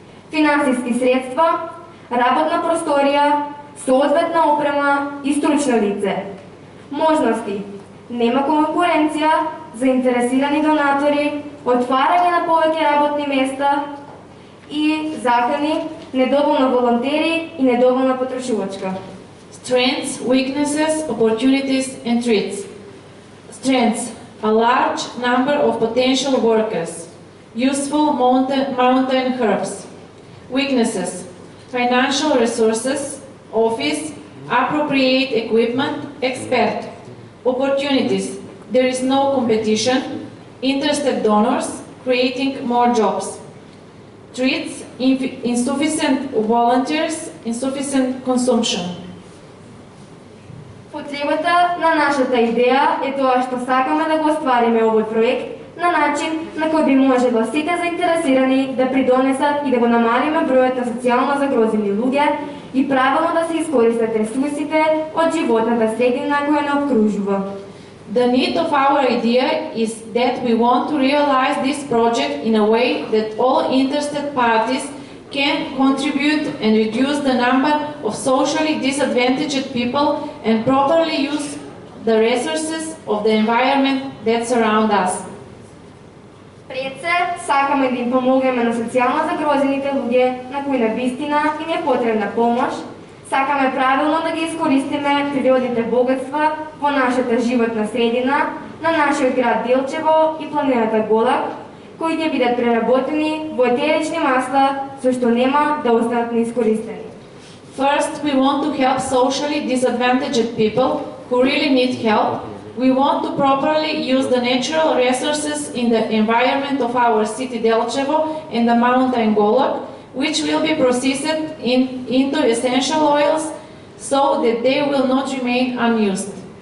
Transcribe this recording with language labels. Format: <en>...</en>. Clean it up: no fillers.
<mk>Финансиски средства, работна просторија, соодветна опрема и стручно лице. Можности. Нема конкуренција, заинтересирани донатори, отварање на повеќе работни места и закани, недоволно волонтери и недоволна потрошувачка.</mk> <en>Strengths, weaknesses, opportunities and threats. Strengths: a large number of potential workers, useful mountain herbs. Weaknesses: financial resources, office, appropriate equipment, expert. Opportunities: there is no competition, interested donors, creating more jobs. Treats, insufficient volunteers, insufficient consumption.</en> <mk>Потребата на нашата идеја е тоа што сакаме да го оствариме овој проект на начин на кој би можело сите заинтересирани да придонесат и да го намалиме бројот на социјално загрозени луѓе и правилно да се искористат ресурсите од животната средина која не обкружува.</mk> <en>The need of our idea is that we want to realize this project in a way that all interested parties can contribute and reduce the number of socially disadvantaged people and properly use the resources of the environment that surround us.</en> <mk>Пред се, сакаме да им помогнеме на социјално загрозените луѓе на кои навистина им е потребна помош. Сакаме правилно да ги искористиме природните богатства во нашата животна средина, на нашиот град Делчево и планината Голак, кои ќе бидат преработени во етерични масла, со што нема да останат неискористени.</mk> <en>First, we want to help socially disadvantaged people who really need help. We want to properly use the natural resources in the environment of our city Delčevo and the mountain Golak, which will be processed into essential oils so that they will not remain unused.</en>